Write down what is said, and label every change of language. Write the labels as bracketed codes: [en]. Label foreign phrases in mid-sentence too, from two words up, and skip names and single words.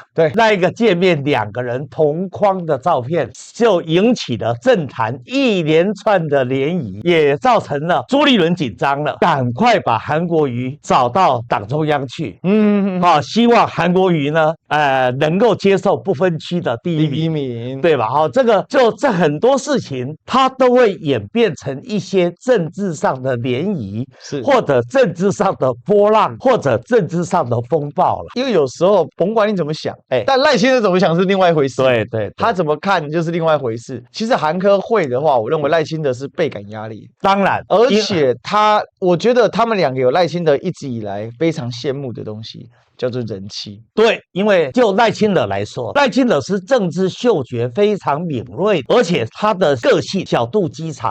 [zh] 對，那一個見面，兩個人同框的照片，就引起了政壇一連串的漣漪，也造成了朱立倫緊張了，趕快把韓國瑜找到黨中央去。希望韓國瑜呢，能夠接受不分區的第一名，對吧？這很多事情，它都會演變成一些政治上的漣漪，或者政治上的波浪，或者政治上的風暴了。因為有時候甭管你怎麼想，但賴清德怎麼想是另外一回事。對，他怎麼看就是另外一回事。其實韓柯會的話，我認為賴清德是倍感壓力。當然，而且我覺得他們兩個有賴清德一直以來非常羨慕的東西，叫做人氣。對，因為就賴清德來說，賴清德是政治嗅覺非常敏銳，而且他的個性小肚雞腸。